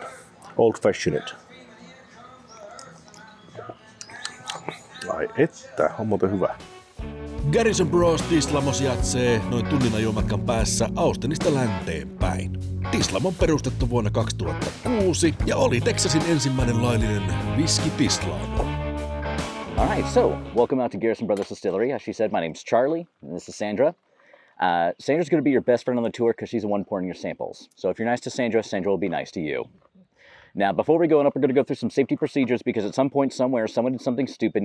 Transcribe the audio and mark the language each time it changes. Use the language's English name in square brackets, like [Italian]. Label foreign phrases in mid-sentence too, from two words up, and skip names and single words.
[Finnish] Old fashioned. Ai että, on muuten hyvä. Garrison tislaamo sijaitsee noin tunnin ajomatkan päässä Austinista länteen päin. Tislaamo on perustettu vuonna 2006 ja oli Texasin ensimmäinen laillinen whisky-tislaamo. [English] Alright, so welcome out to Garrison Brothers Distillery. As she said, my name's Charlie, and this is Sandra. Sandra's going to be your best friend on the tour because she's the one pouring your samples. So if you're nice to Sandra, Sandra will be nice to you. Now, before we go up, we're going to go through some safety procedures because at some point somewhere, someone did something stupid.